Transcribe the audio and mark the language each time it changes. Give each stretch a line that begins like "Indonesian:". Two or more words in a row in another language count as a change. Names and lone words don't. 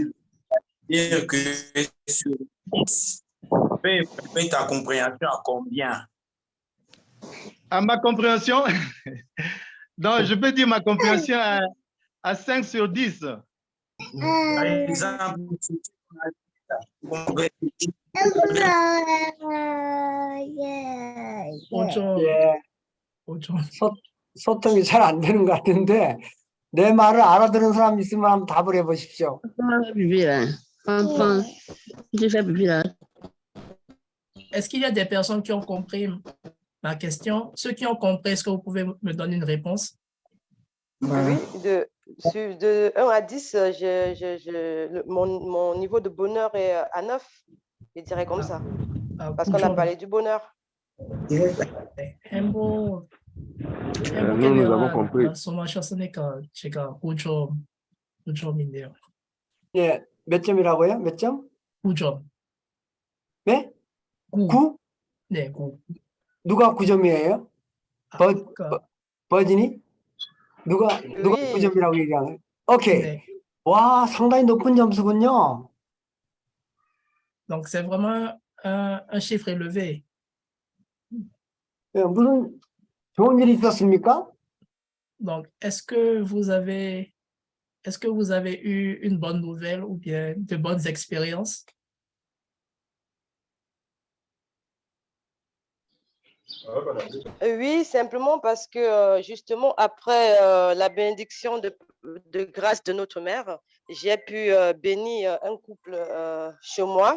French: dire que sur 10, fais ta compréhension à combien? À ma compréhension, donc je peux dire ma compréhension à 5 sur 10. Par exemple,
Korean: 소통이 잘 안 되는 것 같은데 내 말을 알아들은 사람 있으면 한번 답을 해보십시오.
French: Est-ce qu'il y a des personnes qui ont compris ma question? Ceux qui ont compris, est-ce que vous pouvez me donner une réponse? Oui, de 1 à 10, mon niveau de bonheur est à 9, je dirais comme ça. Parce qu'on a parlé du bonheur. nous avons compris.
Korean: 제가 9점인데요. 예, 몇 점이라고요? 몇 점? 9점. 네? 9? 네, 9. 누가 9점이에요? 버진이? 누가 9점이라고 얘기하나요? 오케이. 네. 와, 상당히 높은 점수군요.
French: Donc, c'est vraiment un chiffre élevé.
Korean: 예, 무슨 좋은 일이 있었습니까?
French: Donc, est-ce que vous avez eu une bonne nouvelle ou bien de bonnes expériences? Oui, simplement parce que justement, après la bénédiction de grâce de notre mère, j'ai pu bénir un couple chez moi.